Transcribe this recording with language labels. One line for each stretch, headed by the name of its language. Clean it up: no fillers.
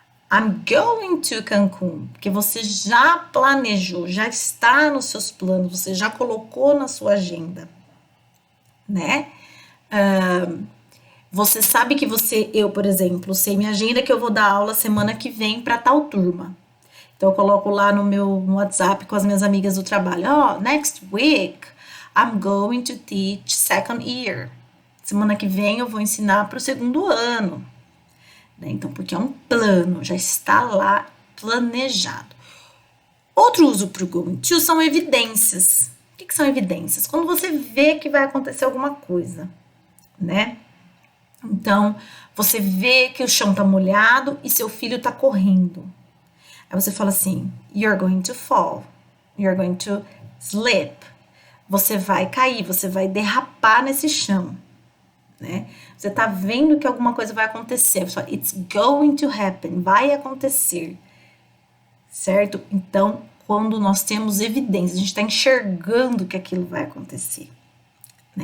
English: I'm going to Cancun,
Portuguese: porque você já planejou, já está nos seus planos, você já colocou na sua agenda, né? Você sabe que eu, por exemplo, sei minha agenda que eu vou dar aula semana que vem para tal turma. Então eu coloco lá no WhatsApp com as minhas amigas do trabalho,
English: next week I'm going to teach second year.
Portuguese: Semana que vem eu vou ensinar para o segundo ano. Então, porque é um plano, já está lá planejado. Outro uso para o going to são evidências. O que são evidências? Quando você vê que vai acontecer alguma coisa, né? Então, você vê que o chão tá molhado e seu filho tá correndo. Aí você fala assim,
English: you're going to fall, you're going to slip.
Portuguese: Você vai cair, você vai derrapar nesse chão. Né? Você tá vendo que alguma coisa vai acontecer. Você fala,
English: it's going to happen,
Portuguese: vai acontecer. Certo? Então, quando nós temos evidências, a gente está enxergando que aquilo vai acontecer. Né?